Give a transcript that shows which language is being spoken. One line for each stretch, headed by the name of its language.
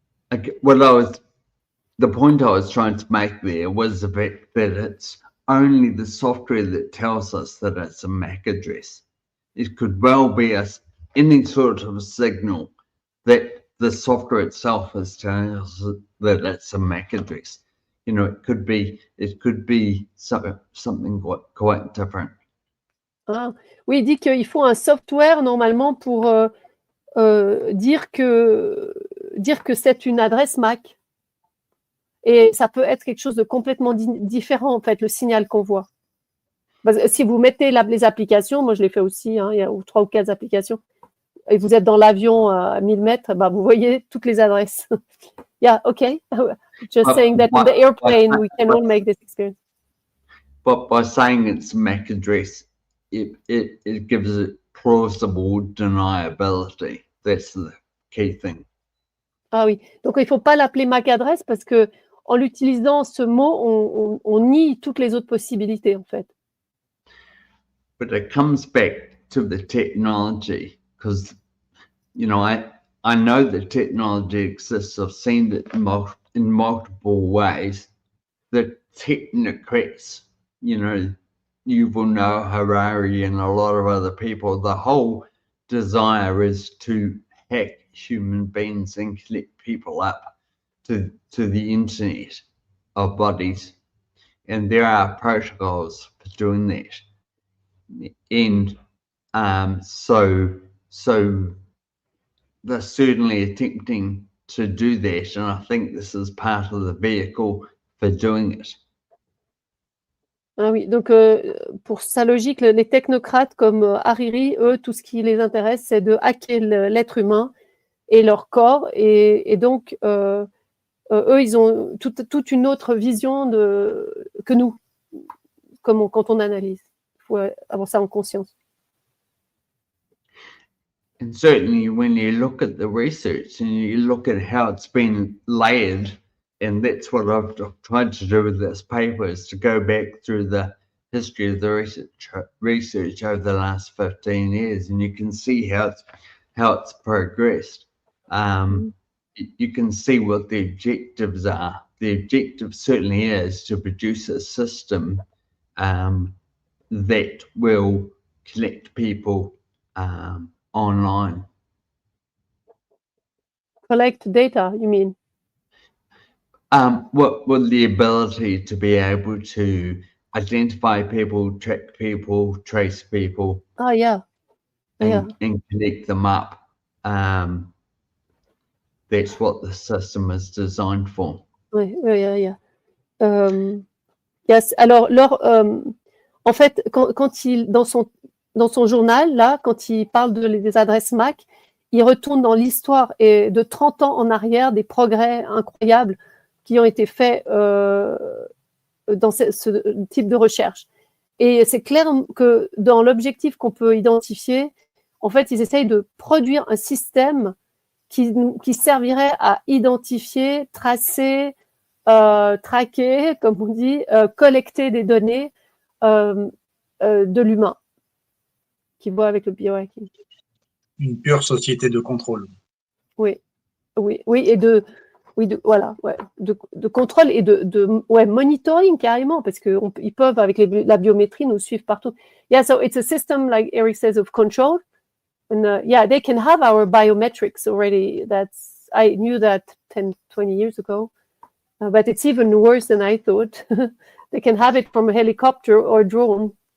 English: The point I was trying to make there was the fact that it's only the software that tells us that it's a MAC address. It could well be any sort of signal that the software itself is telling us that it's a MAC address. You know, it could be something quite different.
French: Ah, oui, il dit qu'il faut un software normalement pour dire que c'est une adresse MAC. Et ça peut être quelque chose de complètement différent, en fait, le signal qu'on voit. Parce que si vous mettez les applications, moi je l'ai fait aussi, hein, il y a 3 ou 4 applications, et vous êtes dans l'avion à 1000 mètres, bah, vous voyez toutes les adresses.
English: Yeah, okay. Just saying that in the airplane, we cannot make this experience. But by saying it's MAC address, it gives it plausible deniability. That's the key thing.
French: Ah oui, donc il ne faut pas l'appeler MAC adresse parce que en l'utilisant ce mot, on nie toutes les autres possibilités en fait.
English: But it comes back to the technology because, you know, I know the technology exists. I've seen it in multiple ways. The technocrats, you know, Yuval Noah Harari and a lot of other people, the whole desire is to hack human beings and collect people up to the internet of bodies, and there are protocols for doing that, and so they're certainly attempting to do that, and I think this is part of the vehicle for doing it.
French: Ah oui, donc pour sa logique, les technocrates comme Hariri, eux, tout ce qui les intéresse, c'est de hacker l'être humain et leur corps, et donc eux, ils ont toute une autre vision que nous, quand on analyse. Il faut avoir ça en conscience.
English: And certainly when you look at the research and you look at how it's been layered, and that's what I've tried to do with this paper, is to go back through the history of the research over the last 15 years, and you can see how it's progressed. You can see what the objectives are. The objective certainly is to produce a system that will collect people online. Collect data, you mean? Well, the ability to be able to identify people, track people, trace people. Oh, yeah. And connect them up. That's what the system is designed for.
French: Oui.
English: Yes.
French: Alors, en fait, quand il dans son journal là, quand il parle des adresses MAC, il retourne dans l'histoire et de 30 ans en arrière, des progrès incroyables qui ont été faits dans ce type de recherche. Et c'est clair que dans l'objectif qu'on peut identifier, en fait, ils essayent de produire un système qui servirait à identifier, tracer, traquer, comme on dit, collecter des données de l'humain qui voit avec le biohacking. Une pure société de contrôle. Oui, et de Oui, voilà, ouais, de contrôle et de monitoring carrément, parce qu'ils peuvent, avec la biométrie, nous suivre partout.
English: Yeah, so it's a system, like Eric says, of control. And yeah, they can have our biometrics already. I knew that 10, 20 years ago. But it's even worse than I thought. They can have it from a helicopter or drone.